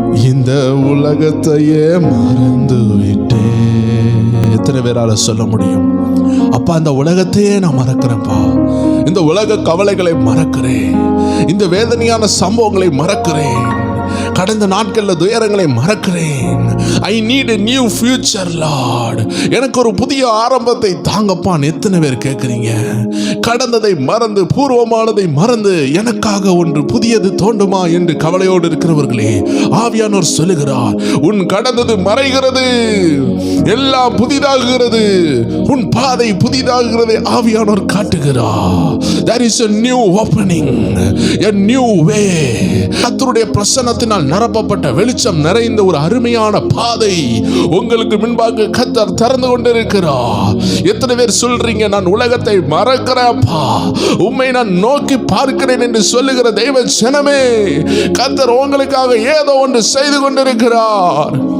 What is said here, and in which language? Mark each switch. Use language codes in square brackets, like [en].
[ta] இந்த உலகத்தையே மறந்து விட்டேன். எத்தனை பேரால சொல்ல முடியும், அப்பா இந்த உலகத்தையே நான் மறக்கிறேன்ப்பா, இந்த உலக கவலைகளை மறக்கிறேன், இந்த வேதனையான சம்பவங்களை மறக்கிறேன், கடந்த நாட்களில் துயரங்களை மறக்கிறேன். [en] I need a new future Lord. [ta] எனக்கு ஒரு புதிய ஆரம்பத்தை தாங்கப்பான்னு எத்தனை பேர் கேட்குறீங்க? கடந்ததை மறந்து பூர்வமானதை மறந்து எனக்காக ஒன்று புதியது தோண்டுமா என்று கவலையோடு இருக்கிறவர்களே, ஆவியானோர் சொல்லுகிறார், உன் கடந்தது மறைகிறது, எல்லாம் புதிதாகிறது, உன் பாதை புதிதாகிறது. ஆவியானோர் காட்டுகிறார், [en] there is a new opening, a new way. [ta] கர்த்தருடைய பிரசன்னத்தினால் நிரப்பப்பட்ட வெளிச்சம் நிறைந்த ஒரு அருமையான பாதை உங்களுக்கு முன்பாக கர்த்தர் திறந்து கொண்டிருக்கிறார். எத்தனை பேர் சொல்றீங்க, நான் உலகத்தை மறக்கிறேன்ப்பா, உம்மை நான் நோக்கி பார்க்கிறேன் என்று சொல்லுகிற தெய்வ ஜனமே, கர்த்தர் உங்களுக்காக ஏதோ ஒன்று செய்து கொண்டிருக்கிறார்.